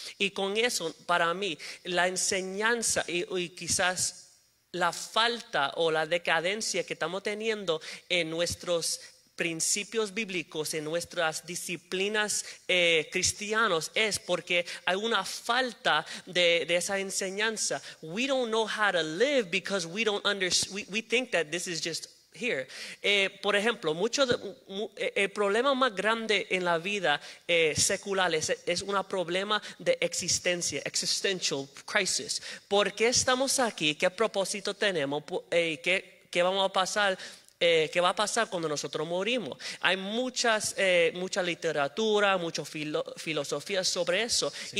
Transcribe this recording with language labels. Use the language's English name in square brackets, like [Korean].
[Spanish] Y con eso, para mí, la enseñanza y quizás la falta o la decadencia que estamos teniendo en nuestros principios bíblicos, en nuestras disciplinas cristianos, es porque hay una falta de esa enseñanza. [English] We don't know how to live because we don't understand. We think that this is just here. [Spanish] Por ejemplo, el problema más grande en la vida secular es un problema de existencia, [English] existential crisis. [Spanish] ¿Por qué estamos aquí? ¿Qué propósito tenemos? ¿Qué vamos a pasar? ¿Qué va a pasar cuando nosotros morimos? Hay mucha literatura, mucha filosofía sobre eso. Sí.